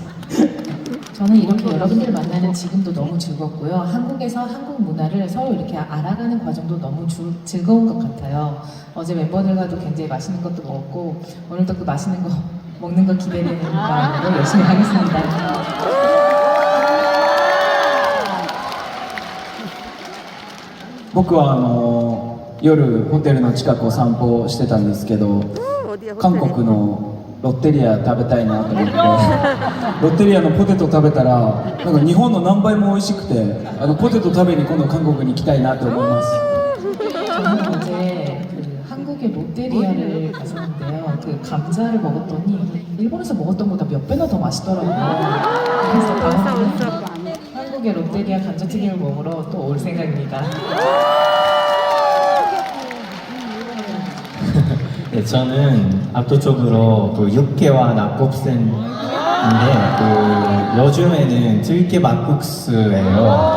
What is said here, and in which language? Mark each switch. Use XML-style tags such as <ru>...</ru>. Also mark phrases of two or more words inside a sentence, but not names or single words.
<ko>저는 이렇게 여러분들 만나는 지금도 너무 즐겁고요. 한국에서 한국 문화를 서로 이렇게 알아가는 과정도 너무 즐거운 것 같아요. 어제 멤버들과도 굉장히 맛있는 것도 먹었고 오늘도 그 맛있는 거 먹는 거 기대되는 마음으로 열심히 하겠습니다.</ko> <ja>僕は夜ホテルの近くを散歩してたんですけど韓国のロッテリア食べたいなと思ってロッテリアのポテト食べたらなんか日本の何倍も美味しくてポテト食べに今度韓国に行きたいなと思います。</ja> <ko>저는 어제 그 한국의 롯데리아를 갔었는데요. 그 감자를 먹었더니 일본에서 먹었던 것보다 몇 배나 더 맛있더라고요. 그래서 다음에는 한국의 롯데리아 감자튀김을 먹으러 또 올 생각입니다. 네, 저는 압도적으로 그 육개와 낙곱새인데 그 요즘에는 들깨 막국수예요.</ko>